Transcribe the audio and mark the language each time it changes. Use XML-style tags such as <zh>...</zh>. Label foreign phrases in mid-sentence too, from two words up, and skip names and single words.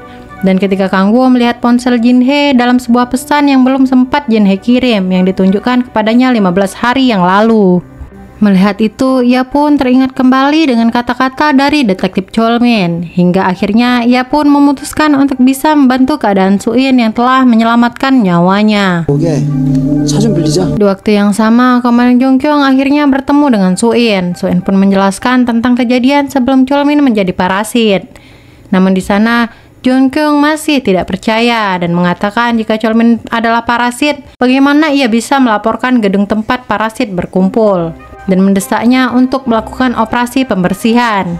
<id>Dan ketika Kang Wo melihat ponsel Jin-hee dalam sebuah pesan yang belum sempat Jin-hee kirim yang ditunjukkan kepadanya 15 hari yang lalu. Melihat itu, ia pun teringat kembali dengan kata-kata dari detektif Cholmin. Hingga akhirnya ia pun memutuskan untuk bisa membantu keadaan Suin yang telah menyelamatkan nyawanya.</id> <ko>오게 차 좀 빌리자.</ko> <id>Di waktu yang sama, Komandan Jongkyung akhirnya bertemu dengan Suin. Suin pun menjelaskan tentang kejadian sebelum Cholmin menjadi parasit. Namun di sana, Jongkyung masih tidak percaya dan mengatakan jika Cholmin adalah parasit, bagaimana ia bisa melaporkan gedung tempat parasit berkumpul dan mendesaknya untuk melakukan operasi pembersihan.</id>